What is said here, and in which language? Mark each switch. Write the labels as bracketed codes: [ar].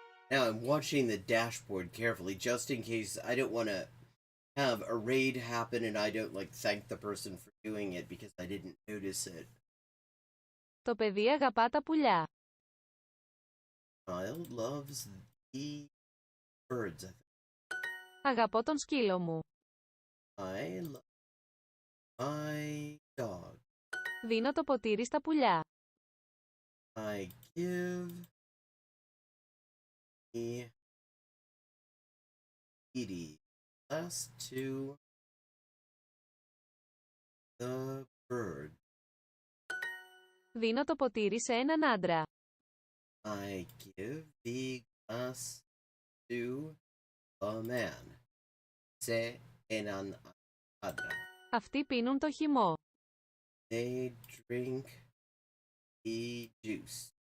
[en] Now I'm watching the dashboard carefully just in case I don't want to have a raid happen and I don't thank the person for doing it because I didn't notice it. [el] Το παιδί αγαπά τα πουλιά. [en] Child loves the birds. [el] Αγαπώ τον σκύλο μου. [en] I love my dog. [el] Δίνω το ποτήρι στα πουλιά. [en] I give the kitty glass to the bird. [el] Δίνω το ποτήρι σε έναν άντρα. [en] I give the glass to a man. [el] Σε έναν άντρα. Αυτοί πίνουν το χυμό. [en] They drink the juice.